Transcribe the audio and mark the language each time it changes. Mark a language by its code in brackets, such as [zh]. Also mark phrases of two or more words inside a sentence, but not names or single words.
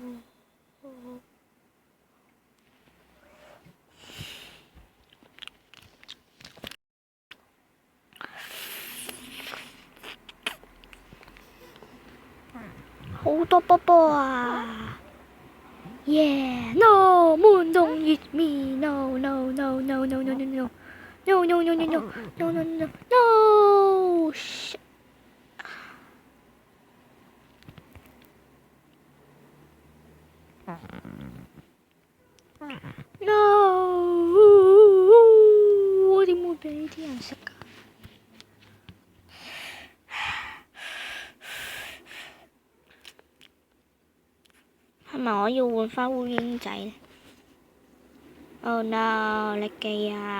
[yue] 好多波波啊！ [en] 耶 ！No moon don't eat me! No no no no no no no no no no no no no no no no no shit！ [yue] No！我點會俾呢啲人食㗎？係咪我要換返烏蠅仔呢？ [en] Oh no！ [yue] 力機啊！